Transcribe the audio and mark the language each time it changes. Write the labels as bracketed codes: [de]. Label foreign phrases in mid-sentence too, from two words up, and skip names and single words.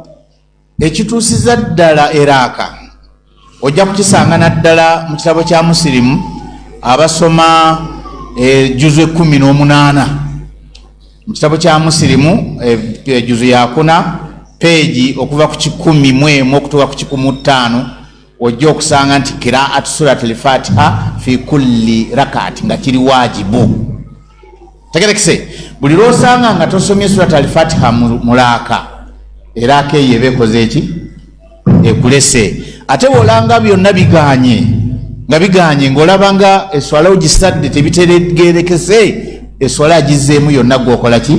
[lg] Ekituusiza ddala eraaka ojja kukisanga naddala mu kitabo kya Musilimu abasoma juzu 18 mu kitabo kya Musilimu juzu ya 4 peji okuva ku 11 okutuuka ku 15 ojja okusanga nti [ar] قراءة سورة الفاتحة في كل ركعة [lg] nga kiri wajibu. Tegerekise buli lwosanga nga tosomye [ar] سورة الفاتحة [lg] mulaka eraaka eyo eba ekoze eki? Ekulese. Ate wolanga byonna biganye nga biganye ng'olabanga eswala ogisadde tebitegerekese, eswala agizeemu yonna gwokola ki?